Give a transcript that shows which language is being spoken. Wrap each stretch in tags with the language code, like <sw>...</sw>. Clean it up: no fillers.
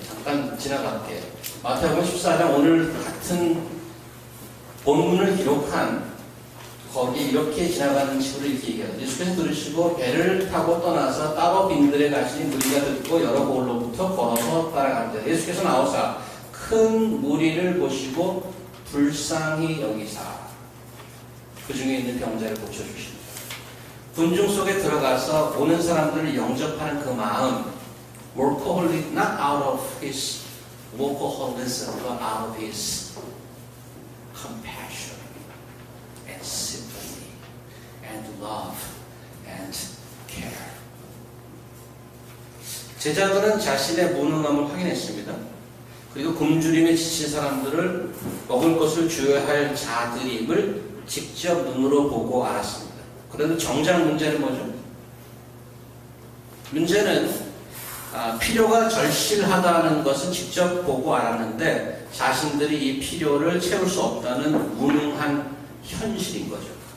<ko>잠깐 지나갈게요. 마태복음 14장 오늘 같은 본문을 기록한 거기 이렇게 지나가는 식으로 이렇게 얘기해요. 예수께서 들으시고 배를 타고 떠나서 따로 빈들에 가시니 무리가 듣고 여러 곳로부터 걸어서 따라간다. 예수께서 나오사 큰 무리를 보시고 불쌍히 여기사 그 중에 있는 병자를 고쳐주십니다. 군중 속에 들어가서 오는 사람들을 영접하는 그 마음,</ko> <en>workaholic, not out of his workaholism, but out of his compassion and sympathy and love and care.</en> <ko>제자들은 자신의 무능함을 확인했습니다. 그리고 굶주림에 지친 사람들을 먹을 것을 주어야 할 자들임을 직접 눈으로 보고 알았습니다. 그런데 정작 문제는 뭐죠? 문제는 필요가 절실하다는 것은 직접 보고 알았는데 자신들이 이 필요를 채울 수 없다는 무능한 현실인 거죠.</ko>